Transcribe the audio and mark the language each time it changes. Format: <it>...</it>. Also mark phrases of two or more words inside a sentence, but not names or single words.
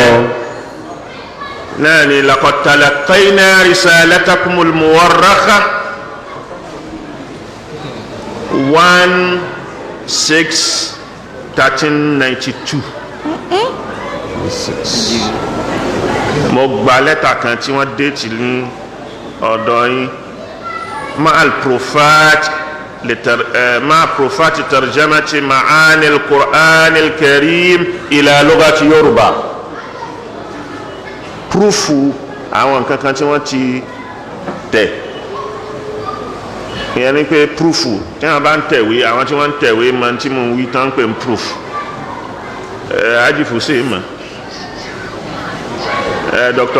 <ar>náà ni لقد تلقينا رسالتكم المؤرخة 1/6/1392.</ar> <yo>mo gba lẹ́tà kan tí wọ́n déètì ní ọ̀dọ̀ yín</yo> <ar>مع البروفات مع بروفات ترجمة معاني القرآن الكريم إلى لغة</ar> <yo>Yoruba. Proofu àwọn nǹkan kan tí wọ́n ti tẹ̀ ìyẹn ni pé proofu tí wọ́n bá ń tẹ̀wé àwọn tí wọ́n ń tẹ̀wé máa tí mo ń wí tán pé ń proof ajifu sí mọ̀ Dr.</yo>